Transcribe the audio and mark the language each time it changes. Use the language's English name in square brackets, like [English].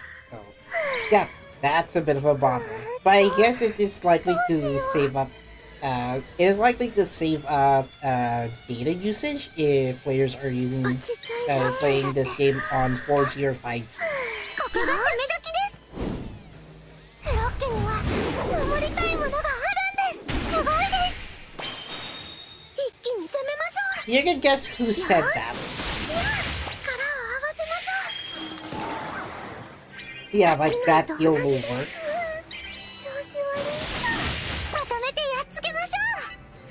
[English] So, yeah, that's a bit of a bummer. But I guess it is likely to save up. It is likely to save up data usage if players are playing this game on 4G or 5G. [Japanese] ここが攻め時です。フロッケには守りたいものがあるんです。すごいです。一気に攻めましょう。 [English] You can guess who said that. [Japanese] 力を合わせましょう。 [English] Yeah, like that deal will work. [Japanese] 調子悪い。まとめてやっつけましょう。